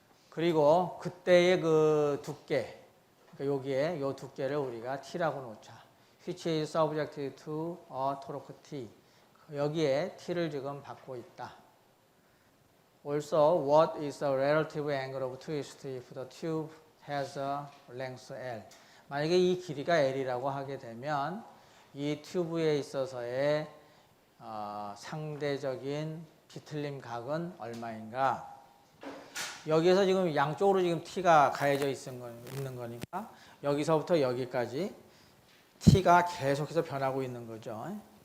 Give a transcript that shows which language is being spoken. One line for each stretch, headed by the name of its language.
Korean: 그리고 그때의 그 두께, 그러니까 여기에 이 두께를 우리가 T라고 놓자.
English: Which is subject to a torque T.
Korean: 여기에 T를 지금 받고 있다.
English: Also, what is the relative angle of twist if the tube has a length L?
Korean: 만약에 이 길이가 L이라고 하게 되면 이 튜브에 있어서의 상대적인 비틀림 각은 얼마인가? 여기에서 지금 양쪽으로 지금 T가 가해져 있는 거니까 여기서부터 여기까지 T가 계속해서 변하고 있는 거죠.